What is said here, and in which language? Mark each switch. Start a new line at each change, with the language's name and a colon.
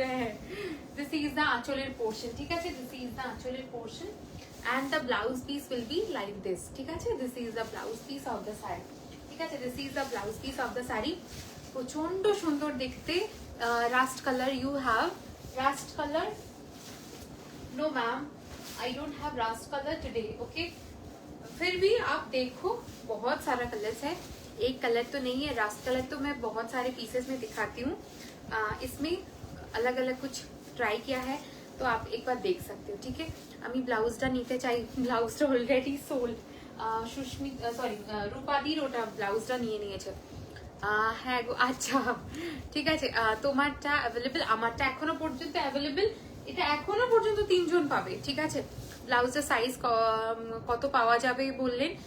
English: হ্যাঁ, this is the আঁচলের portion,
Bangla: ঠিক আছে।
English: This is the আঁচলের portion and the blouse piece will be like this, ঠিক আছে। This is the blouse piece of the sari, ঠিক আছে। This is the blouse piece of the sari,
Bangla: প্রচন্ড সুন্দর দেখতে।
English: Rust colour you have, rust colour? No ma'am, I don't have rust colour today.
Hindi: Okay, फिर भी आप देखो बहुत सारा कलर्स है, एक कलर तो नहीं है। रास्ट कलर तो मैं बहुत सारे पीसेस में दिखाती हूँ, इसमें अलग अलग कुछ ट्राई किया है, तो आप एक बार देख सकते हो, ठीक है।
Bangla: আমি ব্লাউজটা নিতে চাই, ব্লাউজটা অলরেডি সোল্ড। সুস্মিতা সরি রূপাদির ওটা ব্লাউজটা নিয়ে নিয়েছে। হ্যাঁ গো, আচ্ছা ঠিক আছে। তোমারটা অ্যাভেলেবেল, আমারটা এখনো পর্যন্ত অ্যাভেলেবেল। এটা এখনো পর্যন্ত 3 জন পাবে, ঠিক আছে। ব্লাউজের সাইজ কত পাওয়া যাবে বললেন?